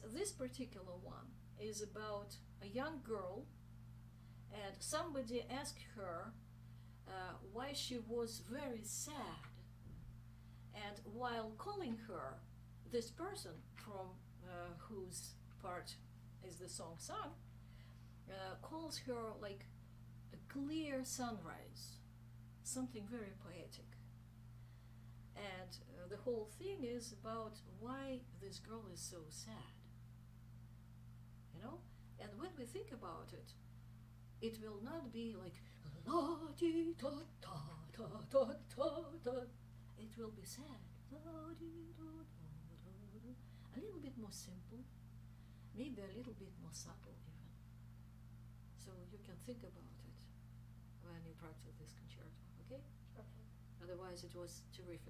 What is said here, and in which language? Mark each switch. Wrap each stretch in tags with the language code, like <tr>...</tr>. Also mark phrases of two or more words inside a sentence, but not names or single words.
<en>this particular one is about a young girl, and somebody asked her why she was very sad, and while calling her, this person from whose part is the song sung calls her like a clear sunrise, something very poetic. And the whole thing is about why this girl is so sad, you know. And when we think about it, it will not be like la di da da da da da da. It will be sad, la di da da da da. A little bit more simple, maybe a little bit more subtle even. So you can think about it when you practice this concerto, okay? Okay. Otherwise, it was terrific.</en>